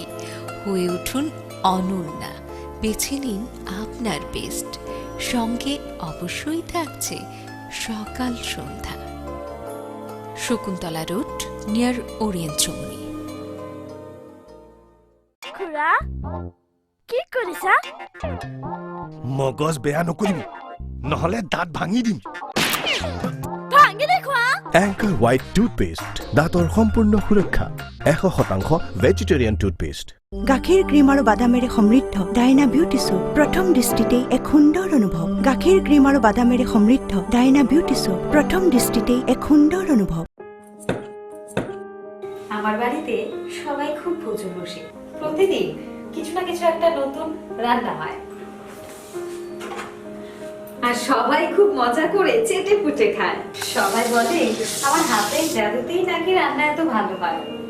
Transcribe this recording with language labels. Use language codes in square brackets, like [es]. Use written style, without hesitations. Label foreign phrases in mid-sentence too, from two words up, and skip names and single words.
[bn] হয়ে উঠুন অনন্যা, বেছে নিন আপনার বেস্ট। সঙ্গে অবশ্যই থাকছে সকাল সন্ধ্যা। শকুন্তলা রোড, নিয়ার ওরিয়েন্ট চৌমুনি। [as] খুড়া কি কৰিছা? মগজ বেয়া নকৰিবি, নহলে দাঁত ভাঙি দিম। ভাঙি দেখুৱা। এংকৰ হোৱাইট টুথপেষ্ট, দাঁতৰ সম্পূৰ্ণ সুৰক্ষা, 100% [en] vegetarian toothpaste. [as] গাখীৰ ক্ৰীম আৰু বাদামেৰে সমৃদ্ধ ডাইনা বিউটি সোপ, প্ৰথম দৃষ্টিতেই এক সুন্দৰ অনুভৱ। গাখীৰ ক্ৰীম আৰু বাদামেৰে সমৃদ্ধ ডাইনা বিউটি সোপ, প্ৰথম দৃষ্টিতেই এক সুন্দৰ অনুভৱ। [bn] আমার বাড়িতে সবাই খুব পুজো বসে, প্রতিদিন কিছু না কিছু একটা নতুন রান্না হয়, আর সবাই খুব মজা করে চেটে পুটে খায়। সবাই বলে আমার হাতের জাদুতেই নাকি রান্না এত ভালো হয়।